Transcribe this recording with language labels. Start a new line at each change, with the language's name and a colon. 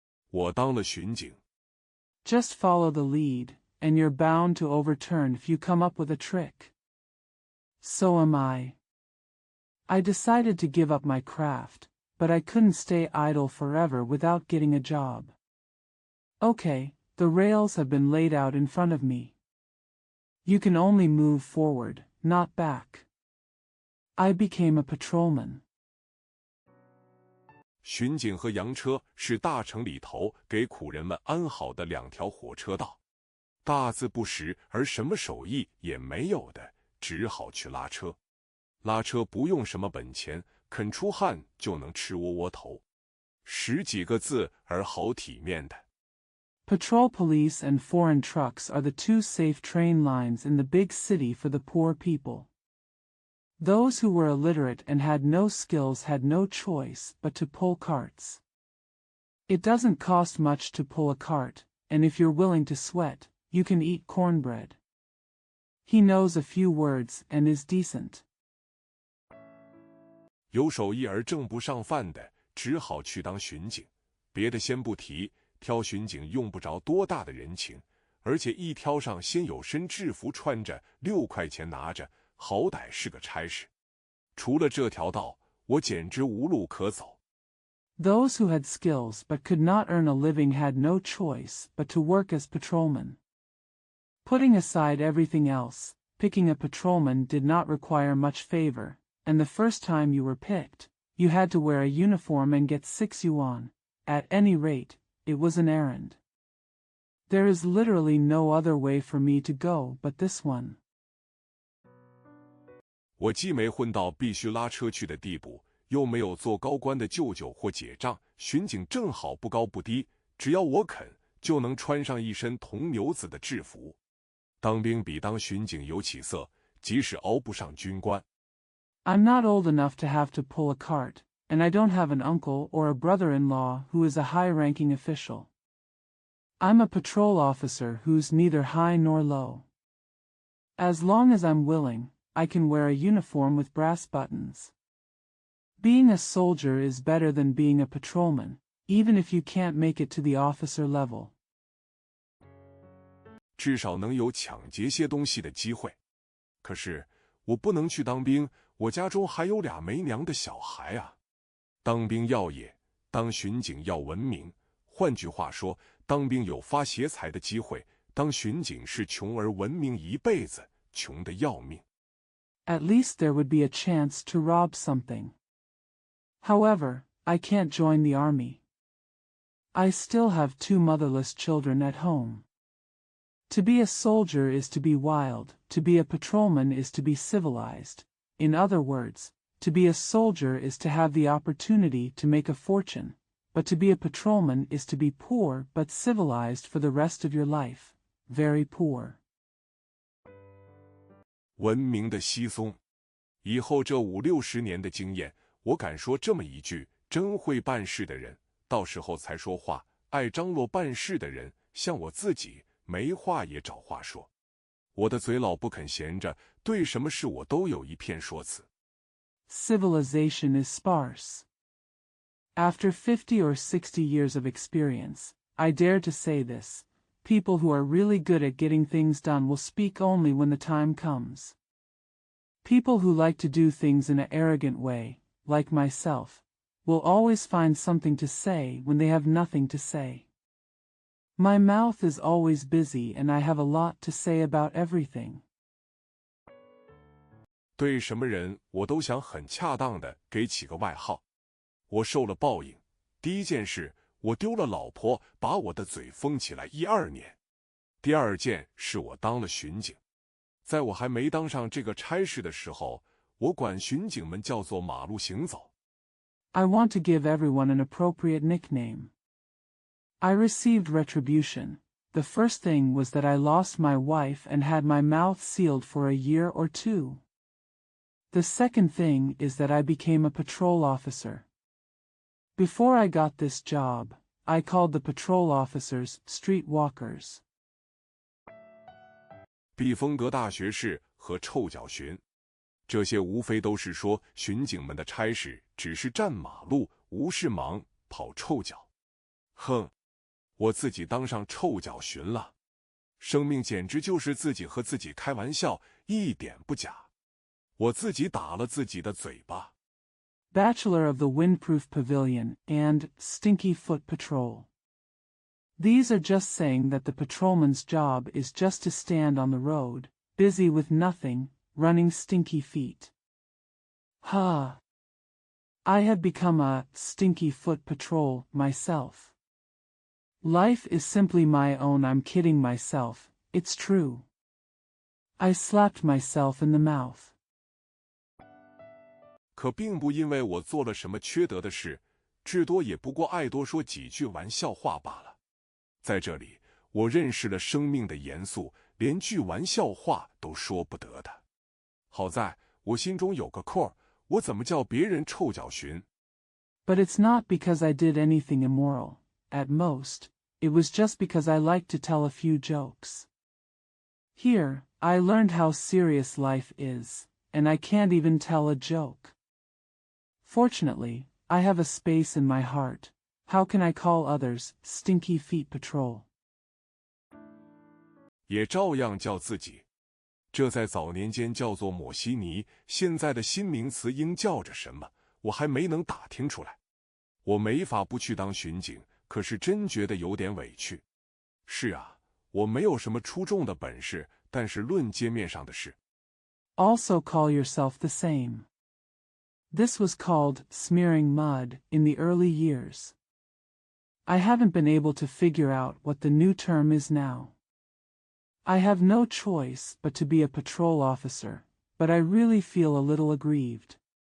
Chinese: 我当了巡警。
English: Just follow the lead, and you're bound to overturn if you come up with a trick. So am I. I decided to give up my craft, but I couldn't stay idle forever without getting a job. Okay, the rails have been laid out in front of me. You can only move forward, not back. I became a patrolman.
Chinese: 巡警和洋车是大城里头给苦人们安好的两条火车道，大字不识而什么手艺也没有的，只好去拉车。拉车不用什么本钱，肯出汗就能吃窝窝头，10几个字而好体面的。
English: Patrol police and foreign trucks are the two safe train lines in the big city for the poor people. Those who were illiterate and had no skills had no choice but to pull carts. It doesn't cost much to pull a cart, and if you're willing to sweat, you can eat cornbread. He knows a few words and is decent.
Chinese: 有手艺而挣不上饭的，只好去当巡警。别的先不提，挑巡警用不着多大的人情，而且一挑上先有身制服穿着，6块钱拿着，好歹是个差事。除了这条道，我简直无路可走。
English: Those who had skills but could not earn a living had no choice but to work as patrolmen. Putting aside everything else, picking a patrolman did not require much favor, and the first time you were picked, you had to wear a uniform and get 6 yuan. At any rate, it was an errand. There is literally no other way for me to go but this one.
Chinese: 我既没混到必须拉车去的地步，又没有做高官的舅舅或姐丈，巡警正好不高不低，只要我肯，就能穿上一身铜牛子的制服。当兵比当巡警有起色，即使熬不上军官。
English: I'm not old enough to have to pull a cart, and I don't have an uncle or a brother-in-law who is a high-ranking official. I'm a patrol officer who's neither high nor low. As long as I'm willing, I can wear a uniform with brass buttons. Being a soldier is better than being a patrolman, even if you can't make it to the officer level.
Chinese: 至少能有抢劫些东西的机会。可是我不能去当兵，我家中还有俩没娘的小孩啊。当兵要野，当巡警要文明。换句话说，当兵有发邪财的机会，当巡警是穷而文明一辈子，穷得要命。
English: At least there would be a chance to rob something. However, I can't join the army. I still have 2 motherless children at home. To be a soldier is to be wild, to be a patrolman is to be civilized. In other words, to be a soldier is to have the opportunity to make a fortune, but to be a patrolman is to be poor but civilized for the rest of your life, very poor.
Chinese: 文明的稀松。以后这50、60年的经验，我敢说这么一句：真会办事的人，到时候才说话；爱张罗办事的人，像我自己，没话也找话说。我的嘴老不肯闲着，对什么事我都有一片说辞。
English: Civilization is sparse. After 50 or 60 years of experience, I dare to say this: people who are really good at getting things done will speak only when the time comes. People who like to do things in an arrogant way, like myself, will always find something to say when they have nothing to say. My mouth is always busy and I have a lot to say about everything.
Chinese: 对什么人，我都想很恰当的给起个外号。我受了报应，第一件事，我丢了老婆，把我的嘴封起来12年。第二件是我当了巡警。在我还没当上这个差事的时候，我管巡警们叫做马路行走。
English: I want to give everyone an appropriate nickname. I received retribution. The first thing was that I lost my wife and had my mouth sealed for a year or 2. The second thing is that I became a patrol officer. Before I got this job, I called the patrol officers street walkers.
Chinese: 避风阁大学士和臭脚巡，这些无非都是说巡警们的差事只是站马路，无事忙，跑臭脚。哼，我自己当上臭脚巡了，生命简直就是自己和自己开玩笑，一点不假。我自己打了自己的嘴巴。
English: Bachelor of the Windproof Pavilion and Stinky Foot Patrol. These are just saying that the patrolman's job is just to stand on the road, busy with nothing, running stinky feet. Ha! I have become a stinky foot patrol myself. Life is simply my own. I'm kidding myself, it's true. I slapped myself in the mouth.
Chinese: 可并不因为我做了什么缺德的事，至多也不过爱多说几句玩笑话罢了。在这里，我认识了生命的严肃，连句玩笑话都说不得的。好在我心中有个扣，我怎么叫别人臭脚巡？
English: But it's not because I did anything immoral. At most, it was just because I liked to tell a few jokes. Here, I learned how serious life is, and I can't even tell a joke. Fortunately, I have a space in my heart. How can I call others Stinky Feet Patrol?
Chinese: 也照样叫自己。这在早年间叫做抹稀泥，现在的新名词应叫着什么，我还没能打听出来。我没法不去当巡警，可是真觉得有点委屈。是啊，我没有什么出众的本事，但是论街面上的事。
English: Also call yourself the same. This was called smearing mud in the early years. I haven't been able to figure out what the new term is now. I have no choice but to be a patrol officer, but I really feel a little aggrieved.